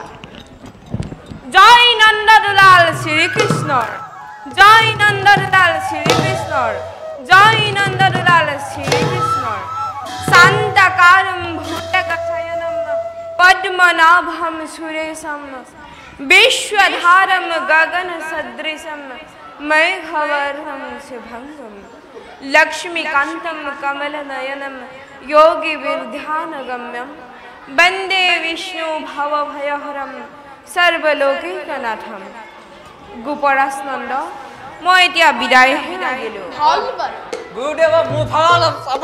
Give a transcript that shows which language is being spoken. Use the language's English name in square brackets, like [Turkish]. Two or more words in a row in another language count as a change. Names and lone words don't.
[Assamese] জয় নন্দ দুলাল শ্ৰীকৃষ্ণৰ, জয় নন্দ দুলাল শ্ৰীকৃষ্ণৰ, জয় নন্দ দুলাল শ্ৰীকৃষ্ণৰ। [Sanskrit] শান্তকাৰম ভূতকথয়নম পদ্মনাভম সুৰেশম विश्वधारम गगन सदृशम मेघवर्णम शुभंगम लक्ष्मीकांतम कमलनयनम योगी विद्यानगम्यम वंदे विष्णु भवभयहरम सर्वलोकैकनाथम। [Assamese] গোপৰাজ নন্দ, মই এতিয়া বিদায়হে লাগিলো। গুৰুদেৱ মোৰ ভাল চাব।